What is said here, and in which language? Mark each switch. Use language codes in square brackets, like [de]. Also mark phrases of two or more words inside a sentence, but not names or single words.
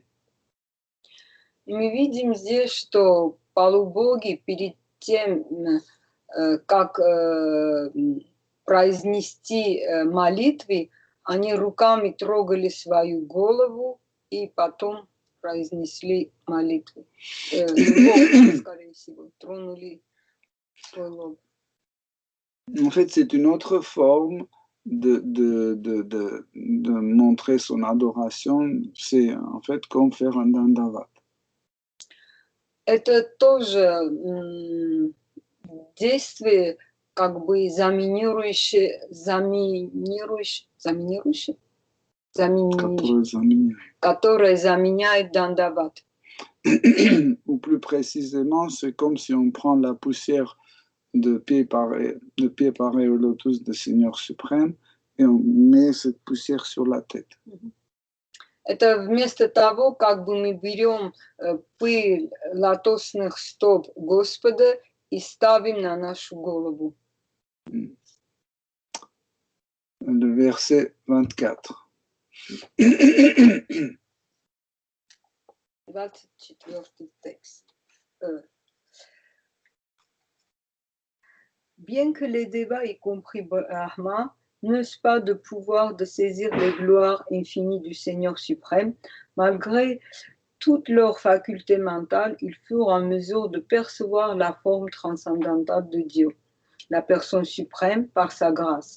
[ru] Мы видим здесь, что полубоги перед тем, как произнести молитвы, они руками трогали свою голову и потом произнесли молитву. Лоб, скорее всего, тронули свой лоб. [fr] En fait, c'est une autre forme de montrer son adoration. C'est en fait comme faire un dandavat. [ru] Это тоже действие, как бы заминирующее, которое заменяет дандават. [fr] Ou plus précisément, c'est comme si on prend la poussière de pied pareil au lotus du Seigneur suprême et on met cette poussière sur la tête. [ru] Это вместо того, как бы мы берем пыль лотосных стоп Господа и ставим на нашу голову. [fr] Le verset 24. 24 texte. Bien que les débats, y compris Brahma, n'eussent pas de pouvoir de saisir les gloires infinies du Seigneur suprême, malgré toutes leurs facultés mentales, ils furent en mesure de percevoir la forme transcendantale de Dieu, la personne suprême, par sa grâce.